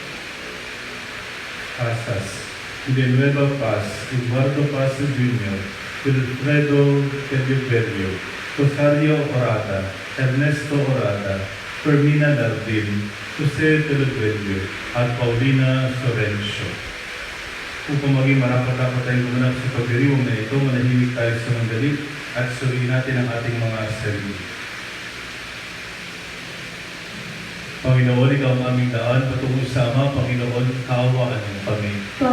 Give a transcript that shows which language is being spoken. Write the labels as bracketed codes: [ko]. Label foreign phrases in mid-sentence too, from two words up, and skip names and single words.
[tl] Casas, Villanueva Paz, Eduardo Paz Jr., Wilfredo Tedioberio, Rosario Orata, Ernesto Orata, Fermina Dardin, Jose Teluguelio, at Paulina Sorencio. Upang maging marapat-dapat tayong gumanap sa pagdiriwang na ito, manahimik tayo sa mandali at suriin natin ang ating mga sarili. Panginoon, ikaw ang aming daan, patungo sa Ama. Panginoon, kaawaan mo kami.